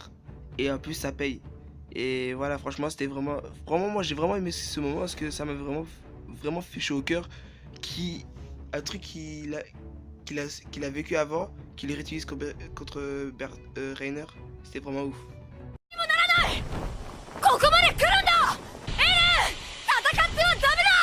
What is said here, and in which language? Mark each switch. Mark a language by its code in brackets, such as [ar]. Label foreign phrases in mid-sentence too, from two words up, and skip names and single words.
[fr] Et en plus, ça paye. Et voilà, franchement, c'était vraiment, moi j'ai vraiment aimé ce moment parce que ça m'a vraiment fait chaud au cœur. Un truc qu'il a vécu avant, qu'il réutilise contre Reiner, c'était vraiment ouf. [ja] ここまで来るんだ。エレン、戦ってはダメ